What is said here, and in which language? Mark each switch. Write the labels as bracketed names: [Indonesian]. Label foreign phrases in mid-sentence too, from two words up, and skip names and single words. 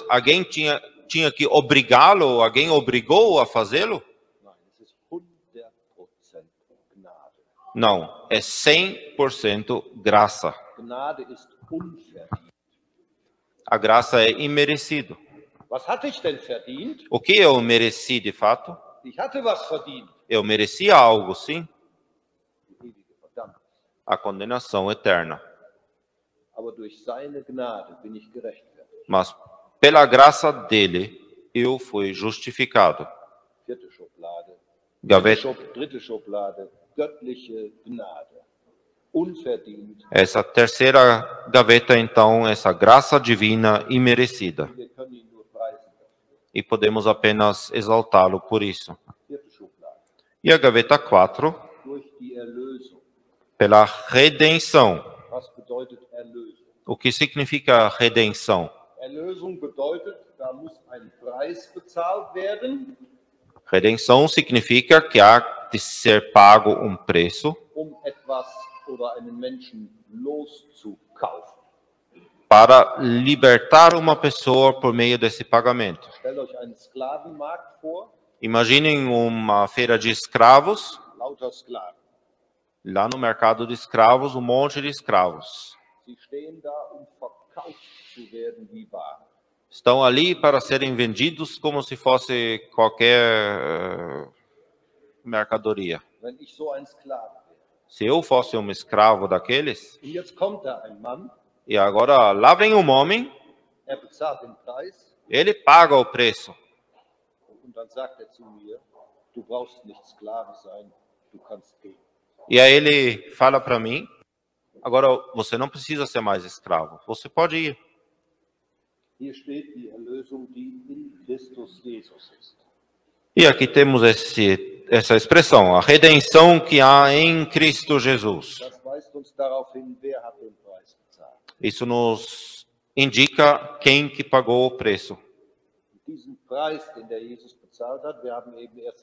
[Portuguese] Alguém tinha que obrigá-lo? Alguém obrigou a fazê-lo? [German] Nein, es ist 100% Gnade. [Portuguese] Não, é 100% graça. [German] Gnade ist unverdient. [Portuguese] A graça é imerecido. [German] Was hatte ich denn verdient? [Portuguese] O que eu mereci de fato? [German] Ich hatte was verdient. [Portuguese] Eu merecia algo, sim, [German] Die ewige Verdammnis. [Portuguese] a condenação eterna. [German] Aber durch seine Gnade bin ich gerechtfertigt. [Portuguese] Mas pela graça dele, eu fui justificado. [German] Vierte Schublade. [Portuguese] Gaveta, [German] Dritte Schublade. Göttliche Gnade. Unverdient. [Portuguese] essa terceira gaveta, então, essa graça divina imerecida. [German] Wir können ihn nur preisen. [Portuguese] E podemos apenas exaltá-lo por isso. [German] Vierte Schublade. [Portuguese] E a gaveta 4, [German] Durch die Erlösung. [Portuguese] pela redenção. [German] Was bedeutet Erlösung? [Portuguese] O que significa redenção? [German] Erlösung bedeutet, da muss ein Preis bezahlt werden, [Portuguese] Redenção significa que há de ser pago um preço [German] etwas oder einen Menschen loszukaufen. [Portuguese] para libertar uma pessoa por meio desse pagamento. [German] Stellt euch einen Sklavenmarkt vor, [Portuguese] Imaginem uma feira de escravos, [German] lauter Sklaven. [Portuguese] lá no mercado de escravos, um monte de escravos. [German] Sie stehen da, verkauft zu werden wie Ware. [Portuguese] Estão ali para serem vendidos como se fosse qualquer mercadoria. [German] Wenn ich so ein Sklave wäre. [Portuguese] Se eu fosse um escravo daqueles, [German] Und jetzt kommt da ein Mann, [Portuguese] e agora lá vem um homem, [German] bezahlt den Preis [Portuguese] ele paga o preço. [German] und dann sagt zu mir, du brauchst nicht Sklave sein, du kannst gehen. [Portuguese] E aí ele fala para mim, agora você não precisa ser mais escravo, você pode ir. [German] Hier steht die Erlösung, die in Christus Jesus ist. [Portuguese] E aqui temos essa expressão, a redenção que há em Cristo Jesus. [German] Das weist uns darauf hin, wer hat den Preis bezahlt. [Portuguese] Isso nos indica quem que pagou o preço. [German] Diesen Preis, den der Jesus bezahlt hat, wir haben eben 1.